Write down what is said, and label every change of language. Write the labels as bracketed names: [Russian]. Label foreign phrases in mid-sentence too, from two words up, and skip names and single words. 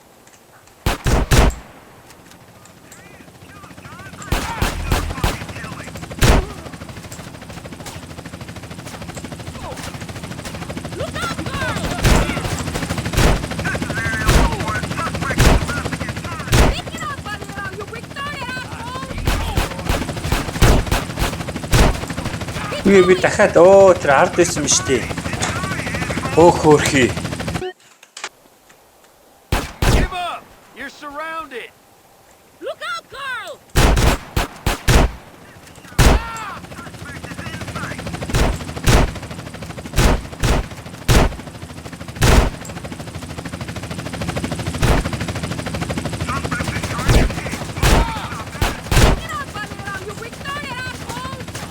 [English] Look out, girl. Pick it up, Valero, you retarded asshole. [Mongolian] Үгүй би дахиад тэр ард байсан юм шүү дээ. Хөөхөөрхий. [English] Give up. You're surrounded. Look out, girl. Pick it up, Valero, you retarded asshole.